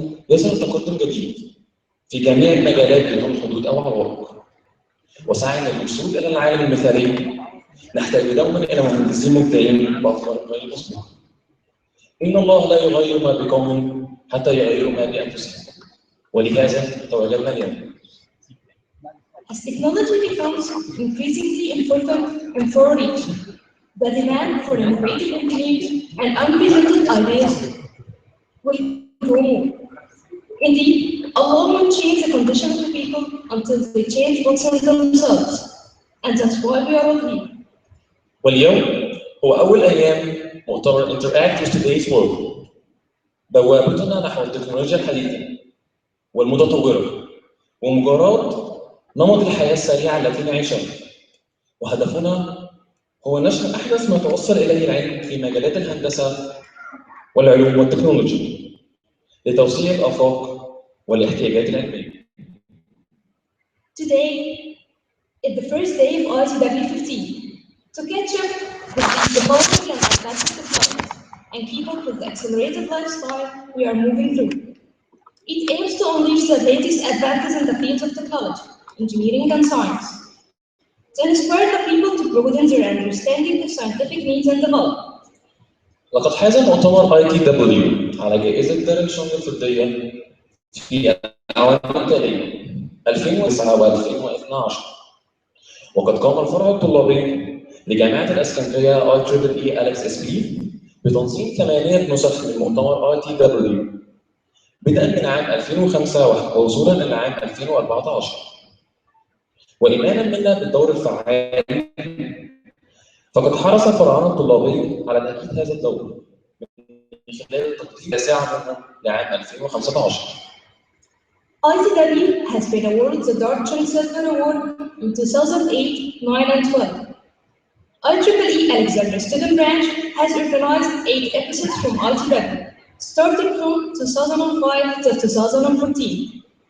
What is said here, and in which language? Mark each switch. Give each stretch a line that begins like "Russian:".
Arabic: يظهر تقدم جديد في جميع المجالات بدون حدود أو عوائق، وسعينا للوصول إلى العالم المثالي نحتاج دوما إلى مهندسين مبدعين بأفكار غير مسبوقة. إن الله لا يغير ما بقوم حتى يغيروا ما بأنفسهم، ولهذا تواجدنا اليوم.
English: As technology becomes increasingly important and far-reaching, the demand for innovative engineers and unprecedented ideas will grow more. Indeed, Allah won't change the condition of the people until they change what's in themselves, and that's why we are all here.
Arabic: واليوم هو أول أيام مؤتمر Interact with Today's World، بوابتنا نحو التكنولوجيا الحديثة والمتطورة ومجرد نمط الحياة السريعة التي نعيشها، وهدفنا هو نشر أحدث ما توصل إليه العلم في مجالات الهندسة والعلوم والتكنولوجيا لتوسيع الآفاق والاحتياجات العلمية.
English: Today is the first day of ITW'15. To catch up with the developing and advanced technologies and keep up with the accelerated lifestyle we are moving through. It aims to unleash the latest advances in the fields of technology, engineering, and science, to inspire the people to broaden their understanding of scientific needs and development.
Arabic: لقد حاز مؤتمر ITW على جائزة دارين شونغ الفضية في الأعوام التالية 2009 و2012، وقد قام الفرع الطلابي لجامعة الإسكندرية ITW' ITW'15 بتنظيم 8 نسخ من مؤتمر ITW بدءا من عام 2005 ووصولا إلى عام 2014. وإيمانا منا بالدور الفعال، فقد حرص فرعنا الطلابي على تأكيد هذا الدور من خلال التقديم ساعة منه لعام 2015.
English: ITW has been awarded the Dartron Silver Award in 2008, 9, and 12. IEEE Alexander Student Branch has organized 8 episodes from ITW, starting from 2005 to 2014.